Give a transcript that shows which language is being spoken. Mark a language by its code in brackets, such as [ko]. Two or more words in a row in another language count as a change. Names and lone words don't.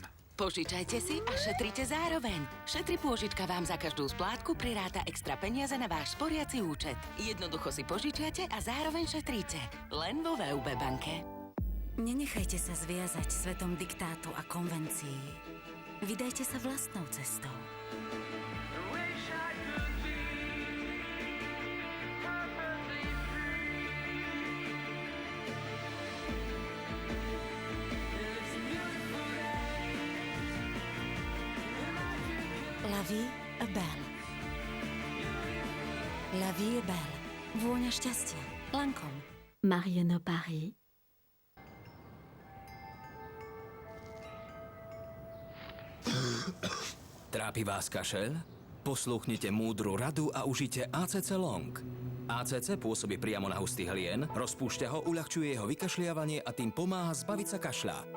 [sk] Požičajte si a šetrite zároveň. Šetri pôžička vám za každú splátku priráta extra peniaze na váš sporiaci účet. Jednoducho si požičiate a zároveň šetríte. Len vo VUB banke. Nenechajte sa zviazať svetom diktátu a konvencií. Vydajte sa vlastnou cestou. [fr] La vie est belle. La vie est belle. [sk] Vôňa šťastia. Lancôme. Marianne Paris. Trápi vás kašeľ? Poslúchnite múdru radu a užite ACC Long. ACC pôsobí priamo na hustý hlien, rozpúšťa ho, uľahčuje jeho vykašliavanie a tým pomáha zbaviť sa kašľa.